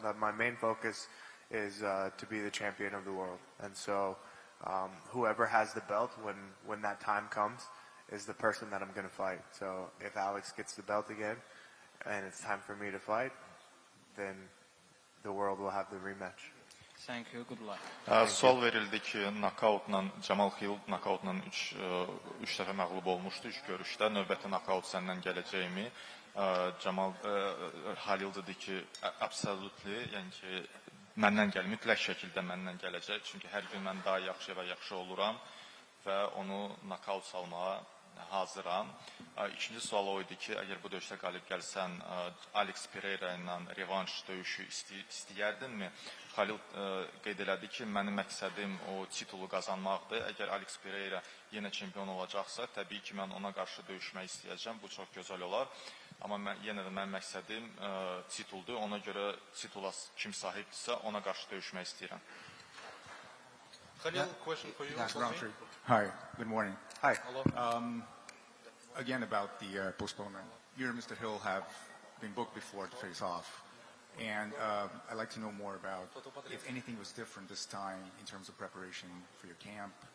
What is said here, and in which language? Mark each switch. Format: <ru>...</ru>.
<en>My main focus is to be the champion of the world, and so whoever has the belt when that time comes is the person that I'm going to fight. So if Alex gets the belt again and it's time for me to fight, then the world will have the rematch. Thank you, good luck.</en> <az>Sual verildi ki, nokautla, Jamal Hill nokautla 3 dəfə məğlub olmuşdu 3 görüşdə. Növbəti nokaut səndən gələcəkmi? Jamal Halil dedi ki, absolutely, yəni ki, məndən gəl, mütləq şəkildə məndən gələcək. Çünki hər gün mən daha yaxşı və yaxşı oluram və onu nokaut salmağa hazıram. İkinci sual o idi ki, əgər bu döyüşdə qalib gəlsən, Alex Pereira ilə revanş döyüşü istəyərdinmi? Halil qeyd elədi ki, mənim məqsədim o titulu qazanmaqdır. Əgər Alex Pereira yenə çempion olacaqsa, təbii ki, mən ona qarşı döyüşmək istəyəcəm. Bu çox gözəl olar. Amma yenə də mənim məqsədim tituldur. Ona görə titula kim sahibdirsə, ona qarşı döyüşmək istəyirəm.</az> <en>Khalil, question for you. Yes, Roundtree. Hi, good morning. Hi. Hello. Again, about the postponement. You and Mr. Hill have been booked before to face off. And I'd like to know more about if anything was different this time in terms of preparation for your camp.</en>